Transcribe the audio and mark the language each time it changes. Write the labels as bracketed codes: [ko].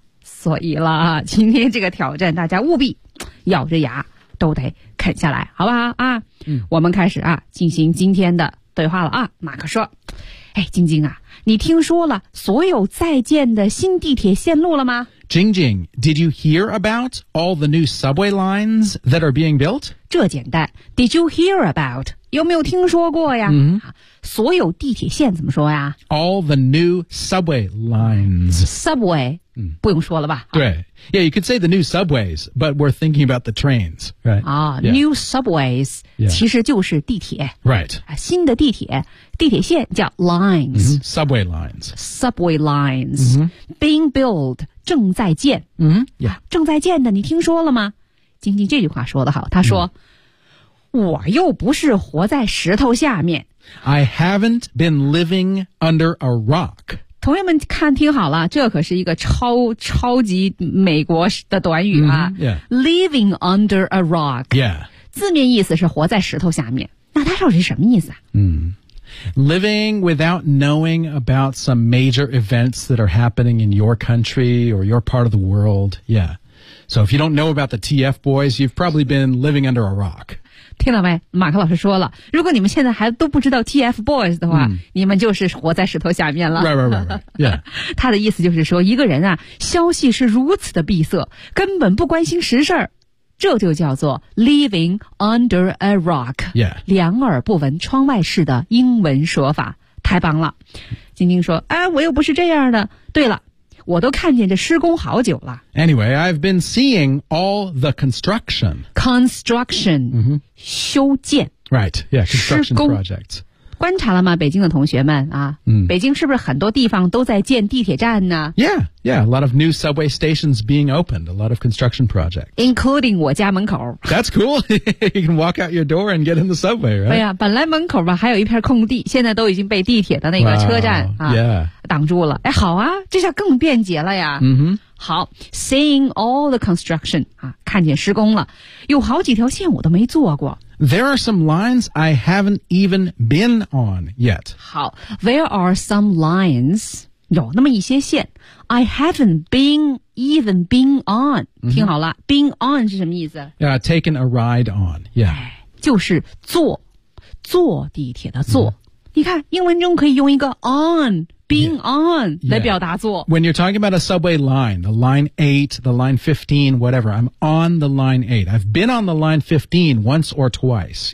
[zh] 所以啦，今天这个挑战，大家务必咬着牙。都得啃下来，好不好啊？我们开始啊，进行今天的对话了啊。马克说：“哎，晶晶啊，你听说了所有在建的新地铁线路了吗？” [en] Jing Jing, did you hear about all the new subway lines that are being built? [zh] 这简单。 [en] Did you hear about? [zh] 有没有听说过呀？所有地铁线怎么说呀？ [en] All the new subway lines. [zh] Subway. 不用说了吧。对。 [en] Yeah, you could say the new subways, but we're thinking about the trains, right? New subways, [zh] 其实就是地铁。 [en] Right. [zh] 新的地铁,地铁线叫 lines.、 [en] Mm-hmm. Subway lines. Subway lines.、Mm-hmm. Being built, [zh] 正在建。正在建的你听说了吗？晶晶这句话说得好，他说、我又不是活在石头下面。 [en] I haven't been living under a rock. [zh] 朋友们看听好了，这可是一个超级美国的短语啊、 mm-hmm, yeah. [en] Living under a rock、 yeah. [zh] 字面意思是活在石头下面，那它到底是什么意思啊、 [en] Living without knowing about some major events that are happening in your country or your part of the world, yeah. So if you don't know about the TF boys, you've probably been living under a rock. [zh] 听到没？马克老师说了，如果你们现在还都不知道 TFBOYS 的话、你们就是活在石头下面了。 [en] Right. [zh] 他的意思就是说，一个人啊，消息是如此的闭塞，根本不关心实事儿，这就叫做 [en] living under a rock。 Yeah. [zh] 两耳不闻窗外事的英文说法，太棒了。晶晶说：“哎，我又不是这样的。对了。” 我都看见这施工好久了。 [en] Anyway, I've been seeing all the construction. Construction,、 [zh] 修建。 [en] Right, yeah, construction projects. [zh] 观察了吗，北京的同学们啊、北京是不是很多地方都在建地铁站呢 [en] ？Yeah, a lot of new subway stations being opened, a lot of construction projects. Including [zh] 我家门口。 [en] That's cool. You can walk out your door and get in the subway, right? [zh] 对呀、本来门口吧还有一片空地，现在都已经被地铁的那个车站 挡住了。哎，好啊，这下更便捷了呀。好 ， [en] seeing all the construction [zh] 啊，看见施工了，有好几条线我都没坐过。 [en] There are some lines I haven't even been on yet. 好 ,there are some lines, [zh] 有那么一些线 [en] ,I haven't been, even been on.、 [zh] 听好了 [en] ,been on [zh] 是什么意思 [en] ?Yeah, taken a ride on, yeah. [zh] 就是坐地铁的坐。你看英文中可以用一个 on being on 来表达做。 [en] When you're talking about a subway line, the line 8, the line 15, whatever, I'm on the line 8. I've been on the line 15 once or twice.